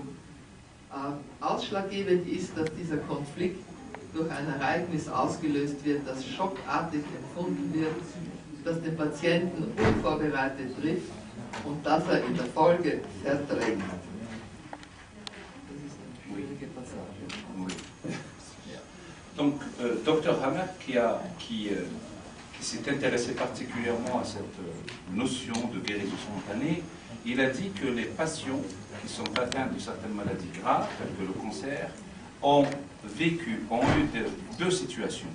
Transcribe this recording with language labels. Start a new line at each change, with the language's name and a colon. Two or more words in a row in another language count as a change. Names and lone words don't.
German: Ausschlaggebend ist, dass dieser Konflikt durch ein Ereignis ausgelöst wird, das schockartig empfunden wird, das den Patienten unvorbereitet trifft und das er in der Folge verdrängt. Das ist eine schwierige Passage.
French: Donc, Dr Hammer, qui s'est intéressé particulièrement à cette notion de guérison spontanée, il a dit que les patients qui sont atteints de certaines maladies graves, telles que le cancer, ont eu deux situations.